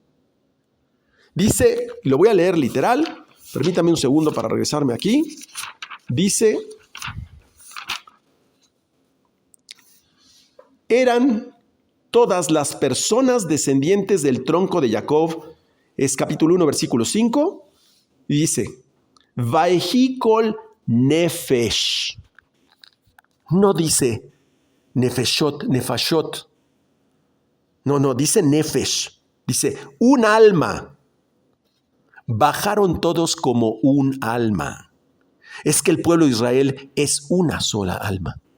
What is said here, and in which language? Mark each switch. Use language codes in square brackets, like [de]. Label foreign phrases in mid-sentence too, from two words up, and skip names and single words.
[es] Dice, y lo voy a leer literal, permítame un segundo para regresarme aquí. Dice eran todas las personas descendientes del tronco de Jacob. Es capítulo 1, versículo 5. Y dice, [he] ויהי כל נפש. [es] No dice nefashot. No, dice nefesh. Dice, un alma. Bajaron todos como un alma. Es que el pueblo de Israel es una sola alma.